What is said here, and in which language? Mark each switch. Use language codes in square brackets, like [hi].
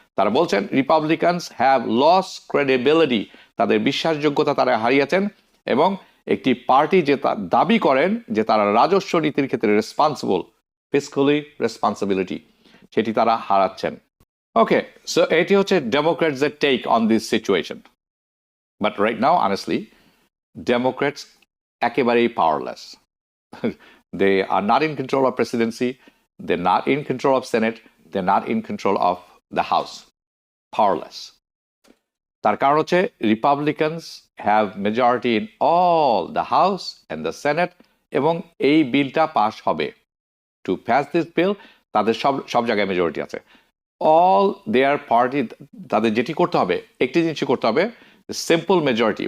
[bn] তারা বলছেন [en] Republicans have loss credibility, [bn] তাদের বিশ্বাসযোগ্যতা তারা হারিয়েছেন, এবং একটি পার্টি যে দাবি করেন যে তারা রাজস্ব নীতির ক্ষেত্রে রেসপন্সিবল, ফিসক্যালি রেসপন্সিবিলিটি, সেটি তারা হারাচ্ছেন। ওকে, সো এটি হচ্ছে ডেমোক্রেটসের take on this situation. But right now honestly Democrats একেবারেই powerless. [en] They are not in control of presidency, they're not in control of Senate, they're not in control of the House. Powerless. [bn] তার কারণ হচ্ছে [en] Republicans have majority in all the house and the senate, [bn] এবং এই বিলটা pass হবে। [en] to pass this bill [bn] তাদের সব জায়গায় মেজরিটি আছে। অল দেয়ার পার্টি, তাদের যেটি করতে হবে, একটি জিনিসই করতে হবে, সিম্পল মেজরিটি।